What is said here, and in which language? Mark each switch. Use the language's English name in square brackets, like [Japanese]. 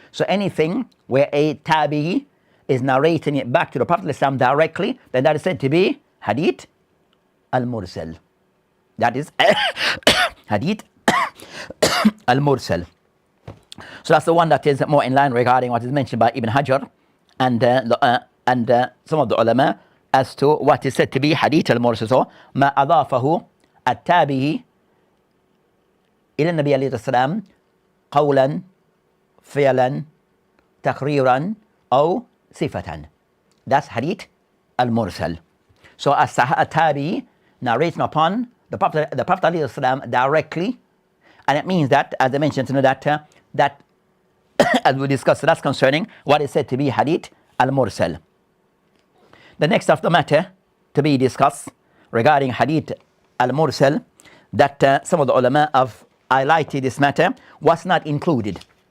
[English] So anything where a tabi'i is narrating it back to the Prophet ﷺ directly, then that is said to be Hadith al-Mursal. That is Hadith al-Mursal. So that's the one that is more in line regarding what is mentioned by Ibn Hajar and some of the ulama, as to what is said to be Hadith al-Mursal. So, [Arabic] ما أضافه التابعي إلى النبي عليه السلام قولا فعلا تقريرا أو صفة. [English] That's Hadith al-Mursal. So, as a tabi'i narrating upon the Prophet عليه السلام directly, and it means that, as I mentioned, to know that as we discussed, so that's concerning what is said to be Hadith al-Mursal. The next of the matter to be discussed regarding Hadith al-Mursal, that some of the ulama have highlighted this matter, was not included.